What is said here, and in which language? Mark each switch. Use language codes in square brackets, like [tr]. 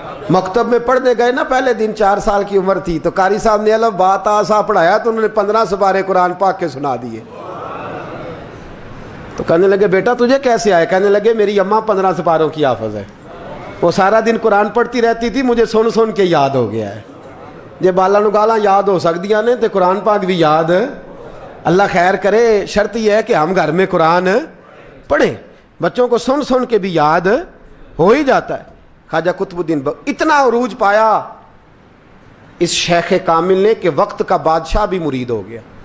[ur] مکتب میں پڑھنے گئے نا پہلے دن، 4 سال کی عمر تھی تو قاری صاحب نے الف با تا سا پڑھایا تو انہوں نے 15 سپارے قرآن پاک کے سنا دیے. تو کہنے لگے بیٹا تجھے کیسے آئے؟ کہنے لگے میری اماں 15 سپاروں کی حافظ ہے، وہ سارا دن قرآن پڑھتی رہتی تھی، مجھے سن سن کے یاد ہو گیا ہے. [pa] جے بالا نو گالاں یاد ہو سکدیاں نے تے قرآن پاک بھی یاد. [ur] اللہ خیر کرے، شرط یہ ہے کہ ہم گھر میں قرآن پڑھیں، بچوں کو سن سن کے بھی یاد ہو ہی جاتا ہے. خواجہ قطب الدین اتنا عروج پایا اس شیخ کامل نے کہ وقت کا بادشاہ بھی مرید ہو گیا.